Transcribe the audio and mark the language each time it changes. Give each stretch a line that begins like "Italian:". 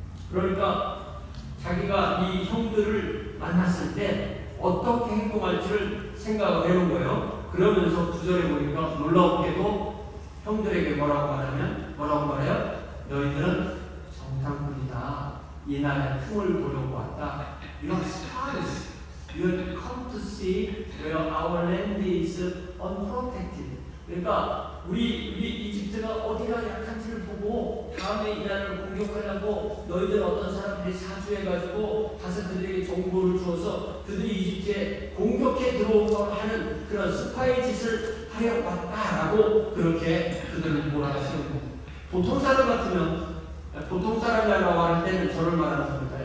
Korean: 그러니까 자기가 이 형들을 만났을 때 어떻게 행동할지를 생각을 해놓은 거예요. 그러면서 구절에 보니까 놀랍게도 형들에게 뭐라고 말해요? 너희들은 정탐꾼이다. 이 나라의 틈을 보려고 왔다.
English: You are spies. You have come to see where our land is unprotected.
Korean: 그러니까 우리 이집트가 어디가 약한지를 보고 다음에 이 나라를 공격하려고 너희들 어떤 사람들이 사주해가지고 가서 그들에게 정보를 주어서 그들이 이집트에 공격해 들어오고 하는 그런 스파이 짓을 하려고 왔다라고 그렇게 그들을 몰아세우고 보통 사람 같으면 보통 사람이라고 할 때는 저를 말하는 겁니다.